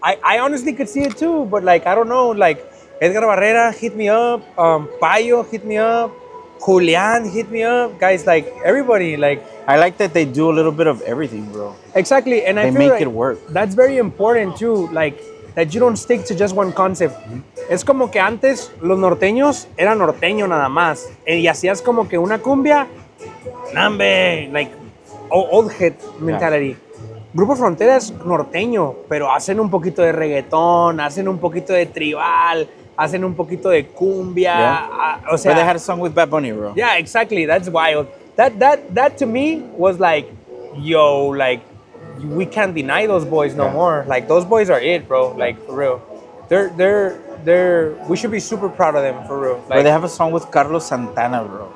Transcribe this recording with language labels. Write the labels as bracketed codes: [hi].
[en] I honestly could see it too, but like I don't know. Like Edgar Barrera hit me up. Payo hit me up. Julian hit me up. Guys, like everybody, like I like that they do a little bit of everything, bro. exactly. And I They feel make like it work. That's very important too. Like that you don't stick to just one concept. [es] Es como que antes los norteños eran norteño nada más. Y hacías como que una cumbia, nambe, [en] like old head mentality. [es] Grupo Frontera es norteño, pero hacen un poquito de reggaetón, hacen un poquito de tribal, hacen un poquito de cumbia. [en] Yeah. [es] O sea, [en] But they had a song with Bad Bunny, bro. yeah, exactly. That's wild. That to me was like, yo, like we can't deny those boys no more. Like those boys are it, bro. Like for real. They're. We should be super proud of them for real. But Like they have a song with Carlos Santana, bro.